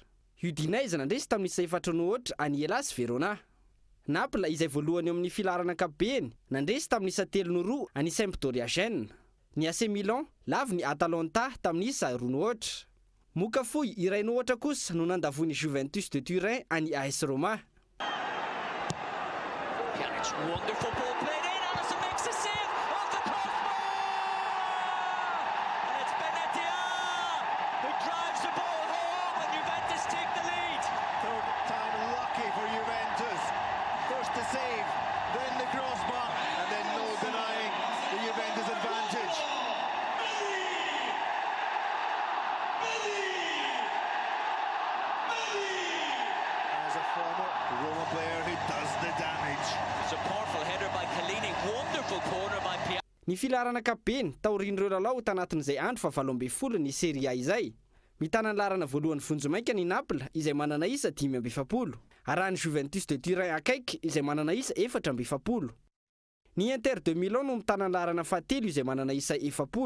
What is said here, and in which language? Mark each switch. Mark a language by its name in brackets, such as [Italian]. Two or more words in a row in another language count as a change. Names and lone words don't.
[Malagasy] Udinese nandresy tamin'ny isa 4-0 any Hellas Verona. Naples izay voalohany amin'ny filaharana ankapobeny nandresy tamin'ny isa 3-2 any Sampdoria Gênes. Ny AC Milan lavo ny Atalanta tamin'ny isa 2-0. Moka fohy 1-0 kosa no nandavoiny Juventus de Turin any AS Roma. [English] Wonderful ball played in. Alisson makes a save off the crossbar. And it's Benatia who drives the ball home and Juventus take the lead. Third time lucky for Juventus. First the save, then the crossbar, and then no denying the Juventus advantage. As a former Roma player who does the damage. It's a powerful header by Chiellini. Wonderful corner by Piazza. [Malagasy] Ny filaharana ankapobeny taorian'ireo lalao tanatin'izay andro fahavalo ambin'ny folo ny Serie A izay. Mitana ny laharana voalohany vonjomaika ny Naples izay manana isa 5-7. Arahany Juventus de Turin akaiky izay manana isa 4-7. Ny Inter de Milan no mitana ny laharana fahatelo izay manana isa 7.